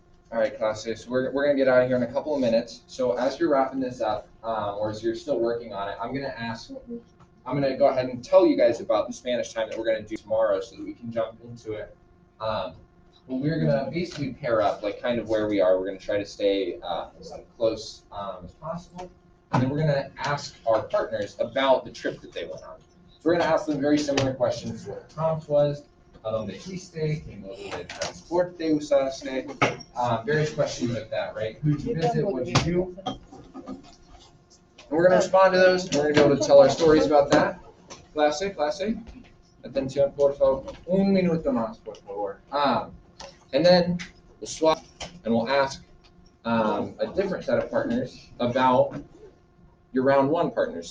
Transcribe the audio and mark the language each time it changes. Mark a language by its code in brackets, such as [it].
[en] All right, classes, we're going to get out of here in a couple of minutes. So as you're wrapping this up, or as you're still working on it, I'm going to go ahead and tell you guys about the Spanish time that we're going to do tomorrow so that we can jump into it. We're going to basically pair up like kind of where we are. We're going to try to stay as close as possible. And then we're going to ask our partners about the trip that they went on. So we're going to ask them very similar questions to what the prompt was. [es] ¿A dónde fuiste? ¿Qué modo de transporte usaste? [en] Various questions like that, right? Who'd you visit? What'd you do? And we're going to respond to those. And we're going to be able to tell our stories about that. Clase. [es] Atención, por favor. Un minuto más, por favor. [en] And then we'll swap and we'll ask a different set of partners about your round one partners.